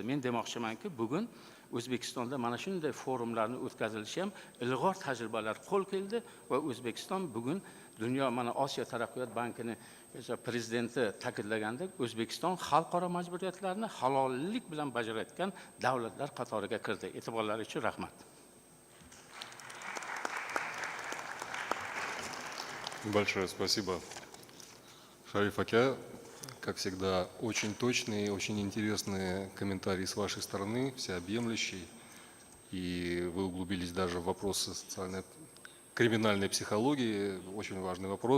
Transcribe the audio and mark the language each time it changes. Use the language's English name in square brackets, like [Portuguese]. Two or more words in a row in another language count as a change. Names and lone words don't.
[Uzbek] Men demoqchimanki, bugun O'zbekistonda mana shunday forumlarni o'tkazilishi ham ilg'or tajribalar qo'l keldi va O'zbekiston bugun dunyo mana Osiyo taraqqiyot bankini prezidenti ta'kidlagandek, O'zbekiston xalqaro majburiyatlarni halollik bilan bajarayotgan davlatlar qatoriga kirdi. E'tiborlari uchun rahmat. [Russian] Большое спасибо, Шариф Ака. Как всегда, очень точные, очень интересные комментарии с вашей стороны, всеобъемлющие. И вы углубились даже в вопросы социальной, криминальной психологии, очень важный вопрос.